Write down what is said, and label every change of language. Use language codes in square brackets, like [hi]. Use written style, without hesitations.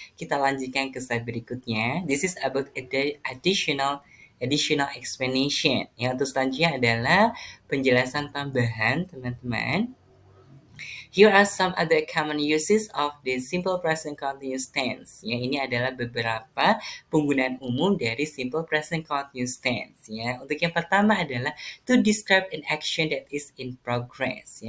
[id] Kita lanjutkan ke slide berikutnya. [en] This is about additional explanation. [id] Yang untuk selanjutnya adalah penjelasan tambahan, teman-teman. [en] Here are some other common uses of the simple present continuous tense. [id] Ya, ini adalah beberapa penggunaan umum dari simple present continuous tense. Ya, untuk yang pertama adalah [en] to describe an action that is in progress.